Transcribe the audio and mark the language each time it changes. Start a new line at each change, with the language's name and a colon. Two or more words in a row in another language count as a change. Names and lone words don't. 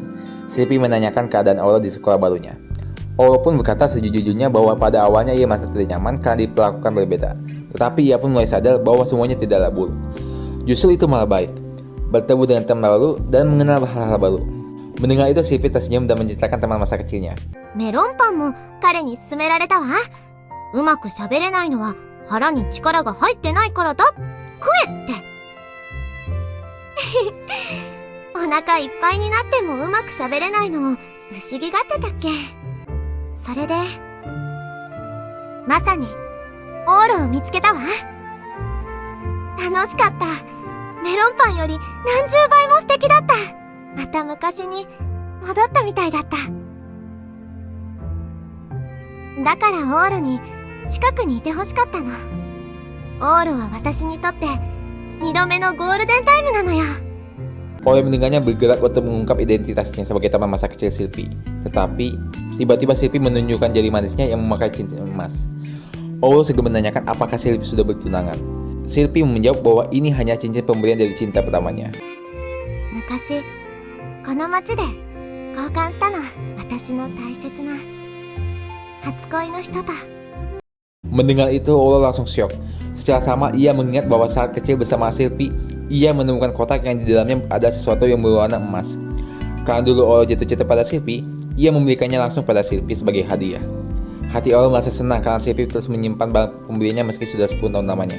Indonesian: Silpi menanyakan keadaan Oro di sekolah barunya. Oro pun berkata sejujurnya bahwa pada awalnya ia merasa tidak nyaman karena diperlakukan berbeda. Tetapi ia pun mulai sadar bahwa semuanya tidaklah buruk. Justru itu malah baik. bertemu dengan teman lalu, dan mengenal hal-hal baru. Mendengar itu, Silpy tersenyum dan menceritakan teman masa kecilnya.
Japanese: メロンパンも彼に勧められたわ。うまく喋れないのは腹に力が入ってないからだ。食えって。お腹いっぱいになってもうまく喋れないのを不思議がってたっけ。それで、まさにオールを見つけたわ。楽しかった。メロンパンより何十倍も素敵だった。また昔に戻ったみたいだった。だからオールに近くにいてほしかったの。オールは私にとって2度目のゴールデンタイムなのよ。
Indonesian: Oleh mendengarnya bergerak untuk mengungkap identitasnya sebagai teman masa kecil Silpy. Tetapi, tiba-tiba Silpy menunjukkan jari manisnya yang memakai cincin emas. Olo segera menanyakan apakah Silpy sudah bertunangan. Silpy menjawab bahwa ini hanya cincin pemberian dari cinta pertamanya.
Japanese: 昔、この街で交換したの。私の大切な初恋の人と。
Indonesian: Mendengar itu, Olo langsung syok. Secara sama, ia mengingat bahwa saat kecil bersama Silpy, ia menemukan kotak yang di dalamnya ada sesuatu yang berwarna emas. Karena dulu Olo jatuh cinta pada Silpy, ia memberikannya langsung pada Silpy sebagai hadiah. Hati Olo merasa senang karena Silpy terus menyimpan barang pembeliannya meski sudah 10 tahun lamanya.